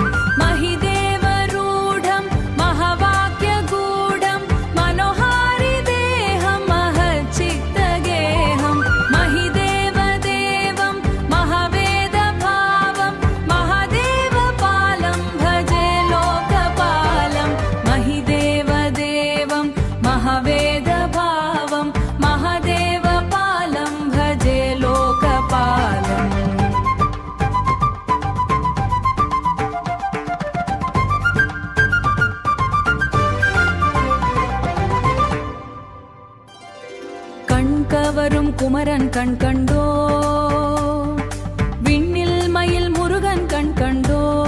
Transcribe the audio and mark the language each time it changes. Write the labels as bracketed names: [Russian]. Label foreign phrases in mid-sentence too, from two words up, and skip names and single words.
[Sanskrit] महिदेवरूढं महवाक्यगूढं मनोहारि देहं महच्चित्तगेहं महिदेवदेवं महवेदभावं महादेवपालं भजे लोकपालं महिदेवदेवं महवेदभावं महादेवपालं भजे लोकपालम् [Tamil] கண்கவரும் குமரன் கண் கண்டோ விண்ணில் மயில் முருகன் கண் கண்டோ